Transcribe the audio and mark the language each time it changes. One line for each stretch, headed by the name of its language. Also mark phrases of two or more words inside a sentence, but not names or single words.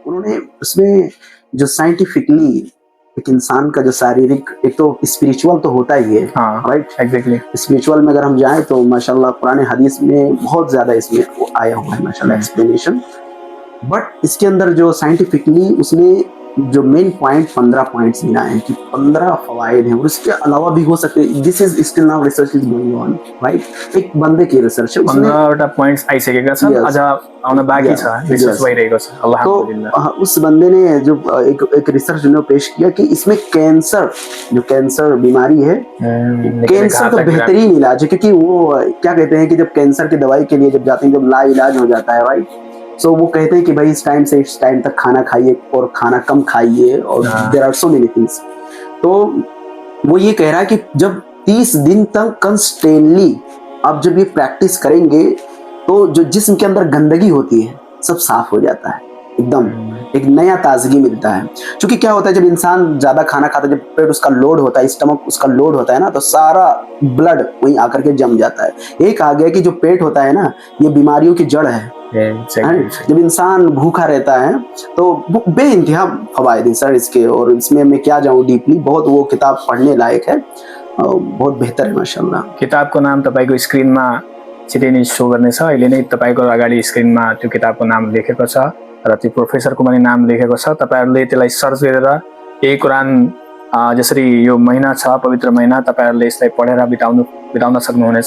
Hindi: उन्होंने उसमें जो साइंटिफिकली एक इंसान का जो शारीरिक, एक तो स्पिरिचुअल तो होता ही है, राइट, एग्जैक्टली। स्पिरिचुअल में अगर हम जाएं तो माशाल्लाह कुरान हदीस में बहुत ज़्यादा इसमें आया हुआ है माशाल्लाह एक्सप्लेनेशन। बट इसके अंदर जो साइंटिफिकली उसने जो
English: main point
Hindi: 15 पॉइंट्स गिनाए हैं कि 15 फवायद हैं और उसके अलावा भी हो सकते हैं।
English: This is still now research is going on, right.
Hindi: एक बंदे की रिसर्च है, उसने
Nepali: 15 पोइन्ट्स आइसकेका छन्, अझ आउन बाँकी छ, रिसर्च भइरहेको छ, अल्हम्दुलिल्लाह।
Hindi: तो उस बंदे ने जो एक रिसर्च जो पेश किया कि इसमें कैंसर, जो कैंसर बीमारी है, कैंसर का बेहतरीन इलाज है। क्योंकि वो क्या कहते हैं कि जब कैंसर की दवाई के लिए जब जाते हैं, जब लाइलाज हो जाता है, राइट, सो वो कहते हैं कि भाई इस टाइम से इस टाइम तक खाना खाइए और खाना कम खाइए और
English: there are so many things.
Hindi: तो वो ये कह रहा है कि जब 30 दिन तक कंस्टेंटली आप जब ये प्रैक्टिस करेंगे तो जो जिस्म के अंदर गंदगी होती है सब साफ हो जाता है, एकदम एक नया ताजगी मिलता है। क्योंकि क्या होता है जब इंसान ज्यादा खाना खाता है, जब पेट उसका लोड होता है, स्टमक उसका लोड होता है ना, तो सारा ब्लड वहीं आकर के जम जाता है। एक आ गया कि जो पेट होता है ना, ये बीमारियों की जड़ है। जब इंसान भूखा रहता है तो बेइंतहा फवायद सर इसके, और इसमें मैं क्या जाऊँ डीपली, बहुत वो किताब पढ़ने लायक है, बहुत बेहतर है माशाल्लाह।
Nepali: किताबको नाम तपाईँको स्क्रिनमा छिटै नै शो गर्नेछ। अहिले नै तपाईँको अगाडि स्क्रिनमा त्यो किताबको नाम लेखेको छ र त्यो प्रोफेसरको पनि नाम लेखेको छ। तपाईँहरूले त्यसलाई सर्च गरेर यही कुरान जसरी यो महिना छ, पवित्र महिना, तपाईँहरूले यसलाई पढेर बिताउन सक्नुहुनेछ।